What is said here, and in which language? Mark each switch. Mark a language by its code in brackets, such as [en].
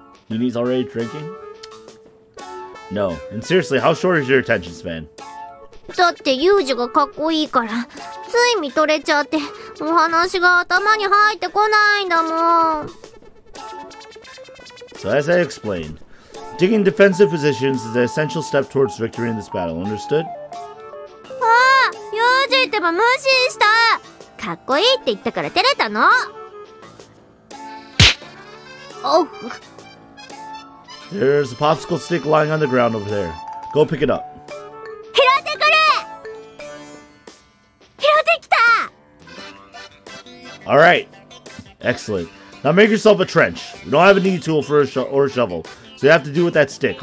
[en] Nini's already drinking? No. And seriously, how short is your attention span? [ja] だってユージがかっこいいからつい見とれちゃってお話が頭に入ってこないんだもん。 [en] So as I explained, digging defensive positions is an essential step towards victory in this battle. Understood? [ja] ああ、ユージってば無視した。かっこいいって言ったから照れたの。おう。 [en] There's a popsicle stick lying on the ground over there. Go pick it up. [ja] 拾ってくれ。拾ってきた。 [en] Alright. Excellent. Now make yourself a trench. We don't have a knee tool for or a shovel, so you have to do with that stick.